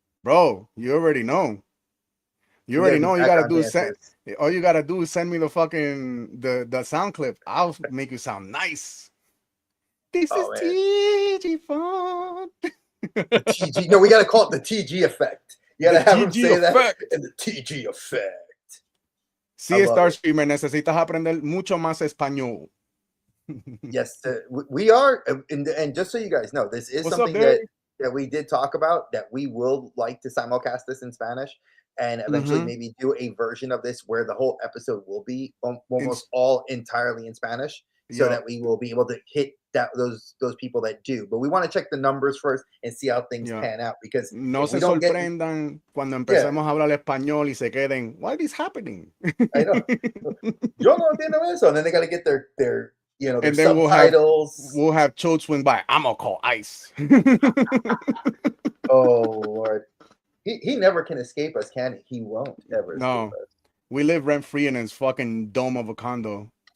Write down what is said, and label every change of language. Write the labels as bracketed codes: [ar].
[en] Bro, you already know. You already know. You gotta do is all you gotta do is send me the fucking the sound clip. I'll make you sound nice. This is TG font. TG. No, we gotta call it the TG effect. You gotta have him say that in the TG effect. [es] Sí, Star Streamer, necesitas aprender mucho más español. [en] Yes, we are, and just so you guys know, this is something that we did talk about, that we will like to simulcast this in Spanish and eventually maybe do a version of this where the whole episode will be almost all entirely in Spanish, so that we will be able to hit those people that do. But we want to check the numbers first and see how things pan out, because [es] no se sorprendan cuando empecemos a hablar español y se queden, [en] what is happening? I know. [es] Yo no entiendo eso. [en] And then they got to get their and then subtitles. We'll have Cho swing by. I'm gonna call ICE. Oh Lord, he never can escape us, can he? He won't ever. No, escape us. We live rent free in his fucking dome of a condo.